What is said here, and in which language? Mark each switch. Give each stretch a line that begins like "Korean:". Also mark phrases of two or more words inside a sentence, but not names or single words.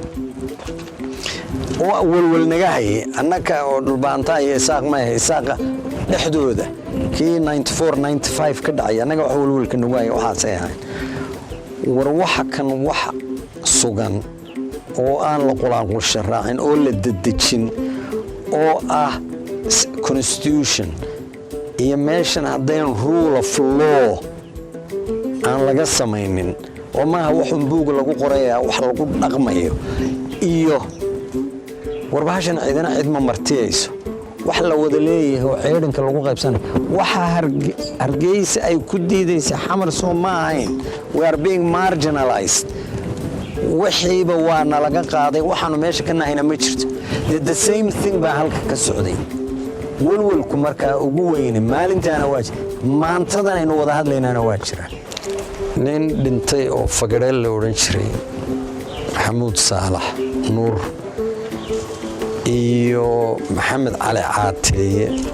Somali: walwalnaga haye annaka oo dhulbaantaa iyo isaaq maaha isaaqa dhexdooda kii 94-95 ka dhacay annaga wax walwalka nagu haya waxaasay ahayn war waxa kan wax sugan oo aan la qulaanqulsha raacin oo la dedejin oo ah constitution iyo meeshan haddayn
English: rule of law
Somali: aan laga samaynin oo maaha waxun buuga lagu qoraya wax lagu dhaqmayo iyo warbahashan ciidana cid ma martiyayso wax la wada leeyahay oo ceedhanka lagu qaybsanayo waxa hargeysa ay ku diidaysa xamar soo ma ahayn
English: we are being marginalized
Somali: wixiiba waa nalaga qaaday waxaanu meesha ka nahayna ma jirto
English: the same thing
Somali: baa halka ka socday walwalku markaa ugu weyne maalintaana waa maantadan aynu wada hadlaynaana waa jira nin dhintay oo fagadheel la odhan jiray maxamuud saalax nuur iyo maxamed cali caateeye